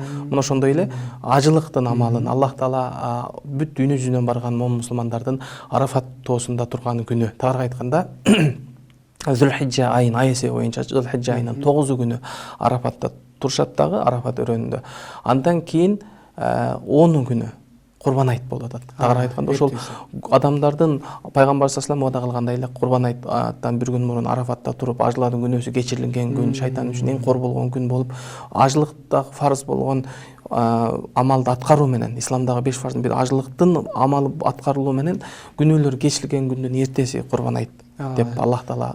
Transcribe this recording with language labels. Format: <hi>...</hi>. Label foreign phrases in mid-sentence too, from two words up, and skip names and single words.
<ky>Мына ошондой эле ажылыктын амалын Аллах таала бүт дүйнө жүзүнөн барган момун мусулмандардын Арафат тоосунда турган күнү, тагыраак айтканда Зулхиджа айын аясы боюнча Зулхиджа айынын 9-күнү Арафатта турушат дагы, Арафат өрөөнүндө. Андан кийин 10-күнү Курбан айт болуп атат. Тагыраак айтканда ошол адамдардын пайгамбар</ky> <ar>صلى الله عليه وسلم</ar> <ky>кылгандай эле Курбан айттан бир күн мурун Арафатта туруп ажылардын күнөөсү кечирилген күн, шайтан үчүн эң кор болгон күн болуп, ажылыкта фарз болгон амалды аткаруу менен, исламдагы 5 фарздын бири ажылыктын амалы аткарылуу менен күнөөлөр кечирилген күндүн эртеси Курбан айт деп Аллах таала</ky>